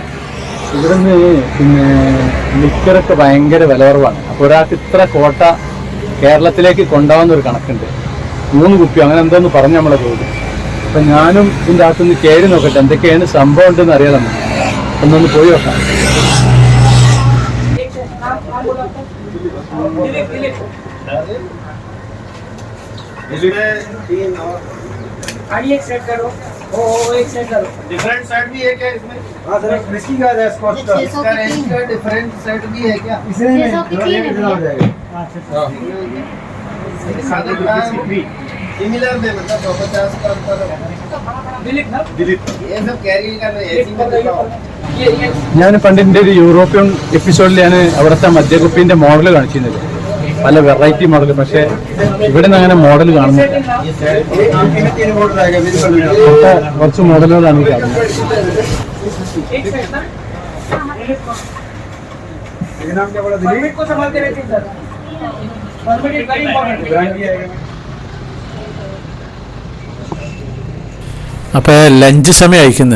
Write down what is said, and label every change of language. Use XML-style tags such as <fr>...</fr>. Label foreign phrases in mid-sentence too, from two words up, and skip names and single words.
<ml>ഇവിടുന്ന് ലിക്കറൊക്കെ ഭയങ്കര വില കുറവാണ്. അപ്പോൾ ഒരാൾക്ക് ഇത്ര കോട്ട കേരളത്തിലേക്ക് കൊണ്ടുപോകുന്ന ഒരു കണക്കുണ്ട്. 3 കുപ്പി അങ്ങനെ എന്തോന്ന് പറഞ്ഞ് നമ്മളെ പോയി. അപ്പം ഞാനും ഇതിൻ്റെ അകത്തുനിന്ന് കയറി നോക്കട്ടെ എന്തൊക്കെയാണ് സംഭവം ഉണ്ടെന്ന് അറിയാം. ഒന്നൊന്ന് പോയി നോക്കാം.</ml> <hi>एक सेट करो, वो एक सेट करो।</hi> <en>different set</en> <hi>भी है क्या इसमें? हाँ सर, विस्की का है, स्कॉच का। इसका रेंज का</hi> <en>different set</en> <hi>भी है क्या? इसमें 603 कितना हो जाएगा? हां सादा सिमिलर में मतलब 150 का अंतर दिलीप ये सब कैरी करना ऐसी मत बताओ.</hi> <ml>ഞാൻ പണ്ടിൻ്റെ ഒരു യൂറോപ്യൻ എപ്പിസോഡിൽ ഞാൻ അവിടുത്തെ മദ്യക്കുപ്പീൻ്റെ മോഡൽ കാണിച്ചിരുന്നത്. പല</ml> <en>variety model.</en> <ml>പക്ഷേ ഇവിടെ നിന്ന് അങ്ങനെ മോഡൽ കാണുന്നില്ല. കുറച്ച് മോഡലുകളാണ് കാണുന്നത്. അപ്പോൾ ലഞ്ച് സമയം അയക്കുന്നത്.</ml>